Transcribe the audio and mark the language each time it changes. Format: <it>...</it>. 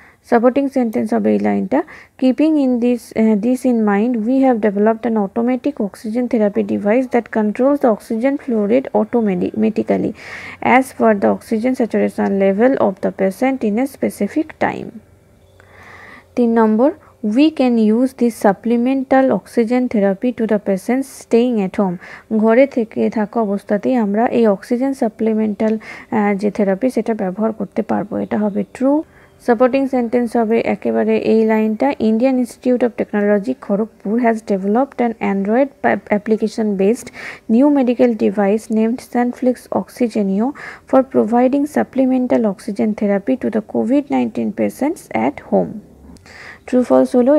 <bn>Supporting sentence হবে এই লাইনটা,</bn> <en>Keeping in this in mind we have developed an automatic oxygen therapy device that controls the oxygen flow rate automatically as per the oxygen saturation level of the patient in a specific time.</en> <bn>3 number,</bn> <en>we can use this supplemental oxygen therapy to the patients staying at home.</en> <bn>ঘরে থেকে থাকা অবস্থাতেই আমরা এই oxygen supplemental যে therapy সেটা ব্যবহার করতে পারবো, এটা হবে ট্রু। সাপোর্টিং সেন্টেন্স হবে একেবারে এই লাইনটা,</bn> <en>Indian institute of technology Kharagpur has developed an Android application based new medical device named সানফ্লিক্স অক্সিজেনিও for providing supplemental oxygen therapy to the COVID-19 patients at home.</en> <bn>True false হলো।</bn>